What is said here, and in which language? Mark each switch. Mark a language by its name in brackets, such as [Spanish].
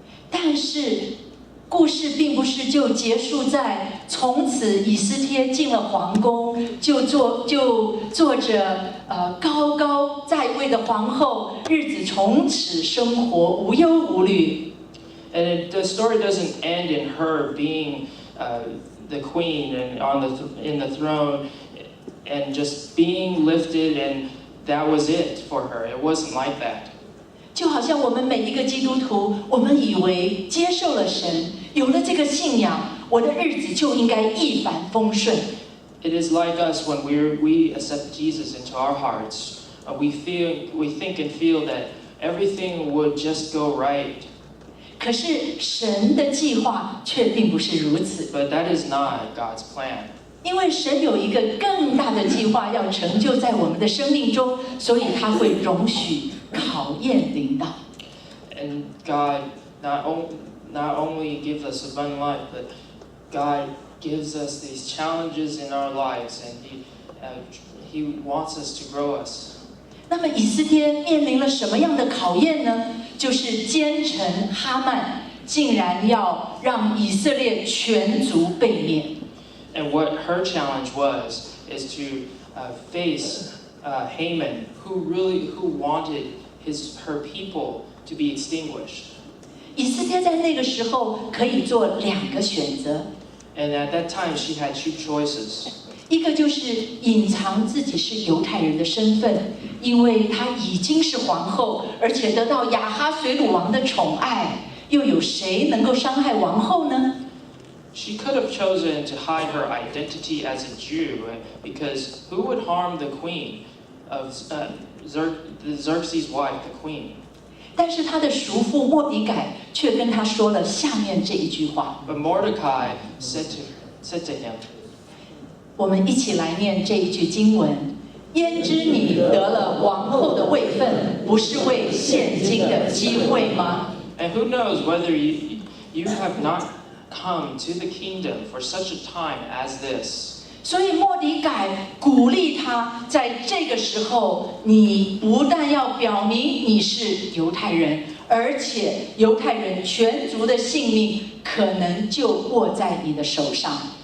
[Chinese] 但是故事并不是就结束在从此以斯帖进了皇宫，就做着高高在位的皇后，日子从此生活无忧无虑。 [English] And the story doesn't end in her being the queen and in the throne and just being lifted and that was it for her. It wasn't like that. [Chinese] 就好像我们每一个基督徒，我们以为接受了神，有了这个信仰，我的日子就应该一帆风顺。 [English] It is like us when we accept Jesus into our hearts. We think and feel that everything would just go right. [Chinese] 可是神的计划却并不是如此。 [English] But that is not God's plan. [Chinese] 因为神有一个更大的计划要成就在我们的生命中，所以他会容许考验临到。 [English] And God not only gives us abundant life, but God gives us these challenges in our lives, and He wants us to grow us. [Chinese] 那么以斯帖面临了什么样的考验呢？就是奸臣哈曼竟然要让以色列全族被灭。 [English] And what her challenge is to face Haman, who wanted her people to be extinguished. [Chinese] 以斯帖在那个时候可以做2个选择。 [English] And at that time, she had 2 choices. [Chinese] 一个就是隐藏自己是犹太人的身份，因为她已经是皇后，而且得到亚哈随鲁王的宠爱，又有谁能够伤害王后呢？ [English] She could have chosen to hide her identity as a Jew, because who would harm the queen of Xerxes' wife, the queen? [Chinese] 但是她的叔父末底改却跟她说了下面这一句话。 [English] But Mordecai said to him, [Chinese] 我们一起来念这一句经文：焉知你得了王后的位分，不是为现今的机会吗？ [English] And who knows whether you have not come to the kingdom for such a time as this. [Chinese] 所以末底改鼓励他，在这个时候，你不但要表明你是犹太人，而且犹太人全族的性命可能就握在你的手上。